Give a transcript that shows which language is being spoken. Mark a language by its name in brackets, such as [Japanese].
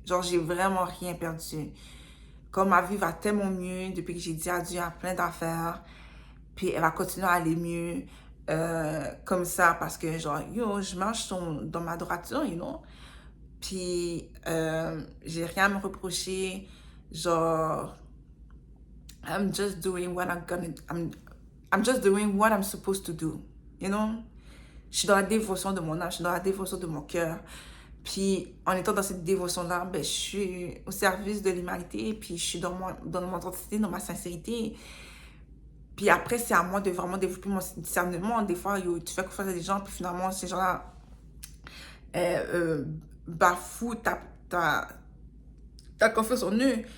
[French] Genre, j'ai vraiment rien perdu. Comme ma vie va tellement mieux depuis que j'ai dit adieu à plein d'affaires, puis elle va continuer à aller mieux comme ça parce que, genre, yo, je marche dans ma droiture, you know? Puis, j'ai rien à me reprocher. [English] Genre, I'm just doing what I'm just doing what I'm supposed to do, you know? [French] Je suis dans la dévotion de mon âme, je suis dans la dévotion de mon cœur. Puis, en étant dans cette dévotion-là, ben, je suis au service de l'humanité, puis je suis dans mon authenticité, dans ma sincérité. Puis après, c'est à moi de vraiment développer mon discernement. Des fois, yo, tu fais confiance à des gens, puis finalement, ces gens-là bafouent ta confiance en eux.